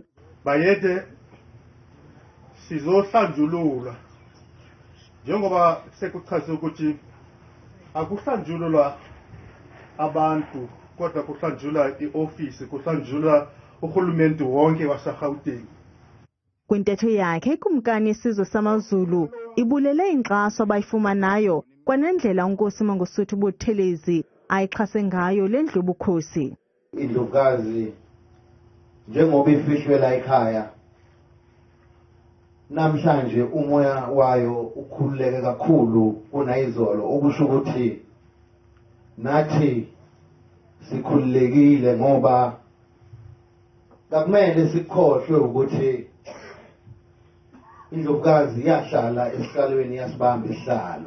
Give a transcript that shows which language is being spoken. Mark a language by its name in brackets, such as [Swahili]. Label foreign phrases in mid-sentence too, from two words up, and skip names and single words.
[Zulu] Bayede sizohlanjululwa njengoba sekuchaze ukuthi akuhlanjululwa abantu kodwa kuhlanjulwa iofisi, kuhlanjulwa urhulumente wonke waseGauteng. [Xhosa] Kwintetho yakhe ikumkani isizwe samaZulu ibulele inkxaso abayifumanayo kwanendlela uNkosi Mangosuthu Buthelezi ayixhase ngayo le ndlu yobukhosi. [Zulu] Indlukazi njengoba ifihlwe la ekhaya namhlanje umoya wayo ukhululeke kakhulu kunayizolo, okusho ukuthi nathi sikhululekile ngoba akumele sikhohlwe ukuthi indlovukazi yahlala esihlalweni yasibamba isihlalo.